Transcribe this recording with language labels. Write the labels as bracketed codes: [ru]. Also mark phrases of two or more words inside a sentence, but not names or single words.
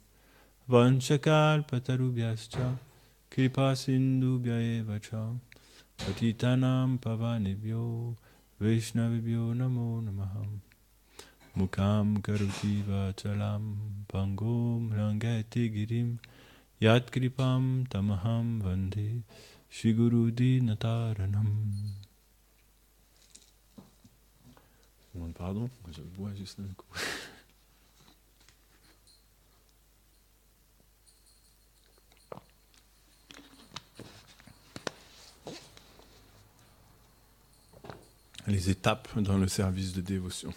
[sa] Vanchakalpatarubhyascha Kripa Sindhubhya eva cha Patitanam Pavanebhyo Vaishnavibhyo Namo Namaha. Mukam Karoti Vachalam Pangom Rangati Girim Yat Kripam Tamaham Vande Shri Guru Dinataranam. [fr] Pardon, je bois juste un coup. Les étapes dans le service de dévotion.